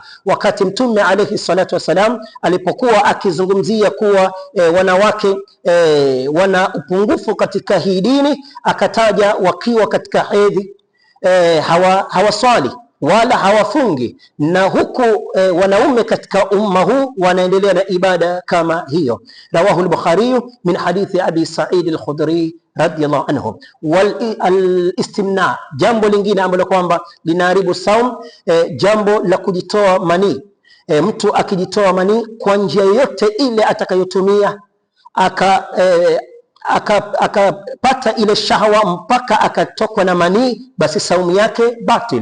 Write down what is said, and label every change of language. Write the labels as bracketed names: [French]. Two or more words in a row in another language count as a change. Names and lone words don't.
[Swahili] Wakati Mtume [Arabic] عليه الصلاة والسلام [Swahili] alipokuwa akizungumzia kuwa wanawake wana upungufu katika hii dini, akataja wakiwa katika hedhi hawaswali wala hawafungi, na huku wanaume katika umma huu wanaendelea na ibada kama hiyo. [Arabic] رواه البخاري من حديث أبي سعيد الخدري رضي الله عنه. والاستمناء, [Swahili] jambo lingine ambalo kwamba linaharibu saum, jambo la kujitoa manii. Mtu akijitoa manii kwa njia yoyote ile atakayotumia, akapata ile shahwa mpaka akatokwa na manii, basi saumu yake batil.